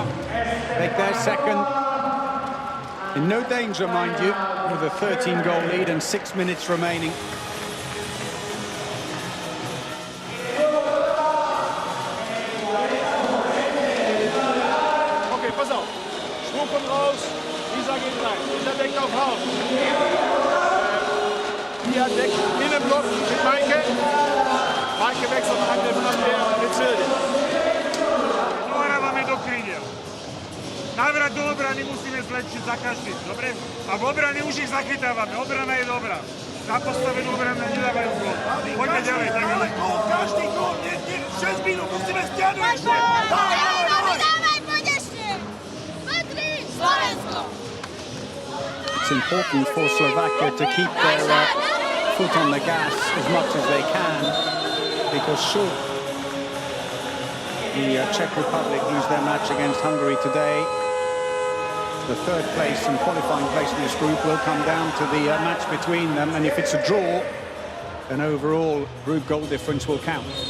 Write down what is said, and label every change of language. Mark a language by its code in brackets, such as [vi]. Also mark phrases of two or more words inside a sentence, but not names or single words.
[en] Take their second. In no danger, mind you, with a 13-goal lead and 6 minutes remaining. [de] Okay, pass auf. Schwung kommt raus. Lisa geht rein. Lisa deckt auf Haus. Hier deckt Innenblock mit Maike. Maike wechselt Angriff nach der mit Silde. [sk] Morávame do krídel. Návrat do obrany musíme zlepšiť za každým, dobre? A v obrane už ich zachytávame. Obrana je dobrá. Na postavenú obranu nedávajú gól. Poďme ďalej, tak ďalej. Každý gól, 6 minút musíme stiahnuť. [en] It's important for Slovakia to keep their foot on the gas as much as they can, because should the Czech Republic lose their match against Hungary today, the third place and qualifying place in this group will come down to the match between them, and if it's a draw, then overall group goal difference will count.